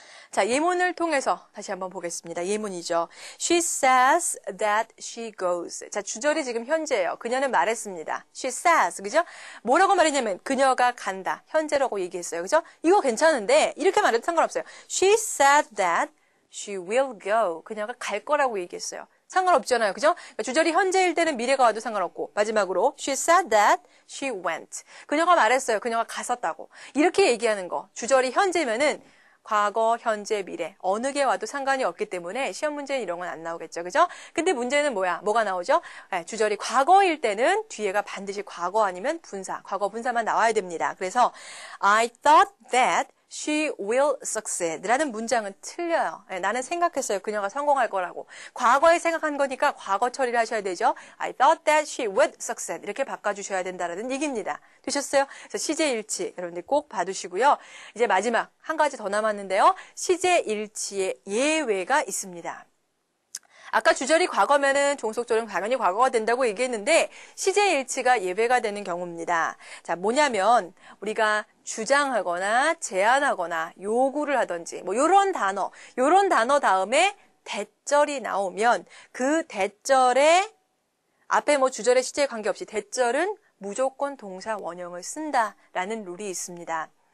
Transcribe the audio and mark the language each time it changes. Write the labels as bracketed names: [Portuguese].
[Korean] 자, 예문을 통해서 다시 한번 보겠습니다. 예문이죠. [English] She says that she goes. [Korean] 자, 주절이 지금 현재예요. 그녀는 말했습니다. [English] She says. [Korean] 그죠? 뭐라고 말했냐면 그녀가 간다. 현재라고 얘기했어요. 그죠? 이거 괜찮은데 이렇게 말해도 상관없어요. [English] She said that she will go. [Korean] 그녀가 갈 거라고 얘기했어요. 상관없잖아요. 그죠? 그러니까 주절이 현재일 때는 미래가 와도 상관없고 마지막으로 [English] she said that she went. [Korean] 그녀가 말했어요. 그녀가 갔었다고. 이렇게 얘기하는 거. 주절이 현재면은 과거, 현재, 미래 어느 게 와도 상관이 없기 때문에 시험 문제는 이런 건 안 나오겠죠. 그죠? 근데 문제는 뭐야? 뭐가 나오죠? 주절이 과거일 때는 뒤에가 반드시 과거 아니면 분사, 과거 분사만 나와야 됩니다. 그래서 [English] I thought that she will succeed [Korean] 라는 문장은 틀려요. 나는 생각했어요. 그녀가 성공할 거라고. 과거에 생각한 거니까 과거 처리를 하셔야 되죠. [English] I thought that she would succeed [Korean] 이렇게 바꿔주셔야 된다는 얘기입니다. 되셨어요? 그래서 시제일치 여러분들 꼭 봐두시고요. 이제 마지막 한 가지 더 남았는데요. 시제일치의 예외가 있습니다. 아까 주절이 과거면은 종속절은 당연히 과거가 된다고 얘기했는데 시제일치가 예외가 되는 경우입니다. 자, 뭐냐면 우리가 주장하거나 제안하거나 요구를 하든지 뭐 요런 단어 다음에 대절이 나오면 그 대절에 앞에 뭐 주절의 시제에 관계없이 대절은 무조건 동사 원형을 쓴다라는 룰이 있습니다.